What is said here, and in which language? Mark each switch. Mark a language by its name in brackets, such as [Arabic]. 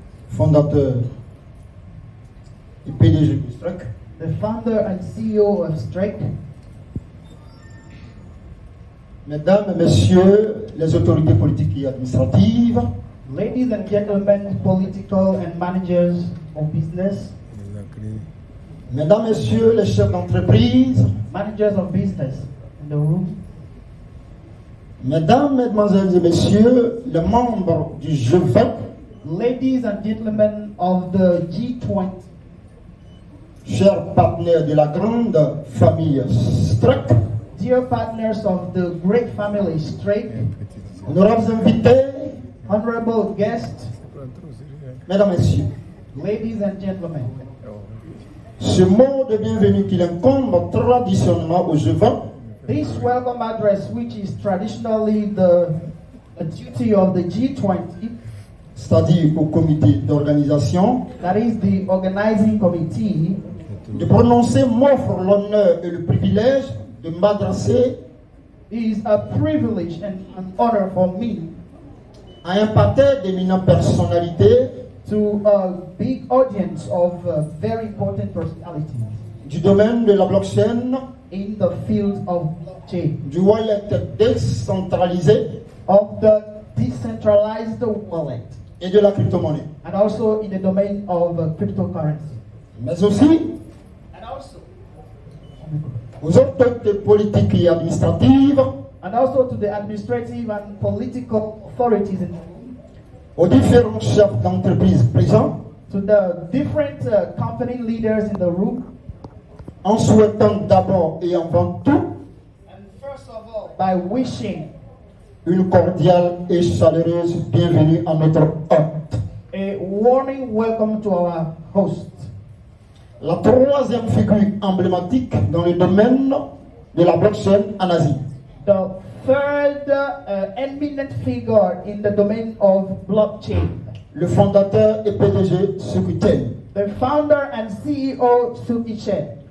[French] fondateur et PDG du STREC, [English] the founder and CEO of Strike, [French] Mesdames, Messieurs les autorités politiques et administratives, [English] ladies and gentlemen, political and managers of business, [French] Mesdames, Messieurs les chefs d'entreprise, [English] managers of business in the room, [French] Mesdames, Mesdemoiselles et Messieurs les membres du G20, [English] ladies and gentlemen of the G20, [French] chers partenaires de la grande famille STREC, [English] dear partners of the great family Strike, [French] honorables invités, [English] honorable guests, [French] Mesdames, Messieurs, [English] ladies and gentlemen. [French] ce mot de bienvenue qu'il incombe traditionnellement au G20 [English] This welcome address, which is traditionally the duty of the G20, [French] c'est-à-dire au comité d'organisation, [English] that is the organizing committee, [French] de prononcer m'offre l'honneur et le privilège de m'adresser [English] is a privilege and an honor for me [French] à un parterre d'éminentes personnalités [English] to a big audience of very important personalities [French] du domaine de la blockchain, [English] in the field of blockchain, [French] du wallet décentralisé [English] of the decentralized wallet, [French] et de la crypto-monnaie. [English] and also in the domain of cryptocurrency, [French] Mais aussi [English] and also [French] aux autorités politiques et administratives, [English] to the administrative and political authorities in the room, [French] aux différents chefs d'entreprise présents, [English] to the different company leaders in the room, [French] en souhaitant d'abord et avant tout [English] and first of all, by wishing [French] une cordiale et chaleureuse bienvenue à notre hôte. [English] a warming welcome to our host, [French] La troisième figure emblématique dans le domaine de la blockchain en Asie. [English] the third eminent figure in the domain of blockchain, [French] Le fondateur et PDG Sukiten. [English] the founder and CEO Suki Chen.